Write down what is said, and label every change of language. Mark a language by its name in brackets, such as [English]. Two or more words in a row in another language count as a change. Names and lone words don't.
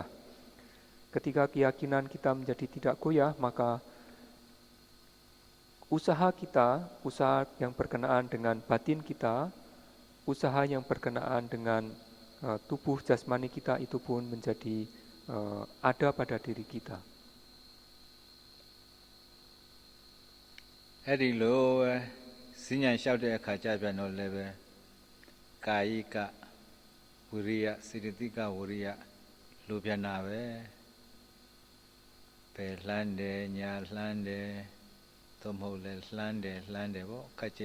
[Indonesian] Ketika keyakinan kita menjadi tidak goyah, maka usaha kita, usaha yang berkenaan dengan batin kita, usaha yang berkenaan dengan tubuh jasmani kita itu pun menjadi ada pada diri kita. [Burmese] အဲ့ဒီလိုစဉ္ညာလျှောက်တဲ့အခါကျပြန်တော့လည်းပဲကာယိကဝိရိယစေတသိကဝိရိယလိုပြန်တာပဲဘယ်လှမ်းတယ်ညာလှမ်းတယ်သို့မဟုတ်လဲလှမ်းတယ်ပေါ့ခက်ကြဲ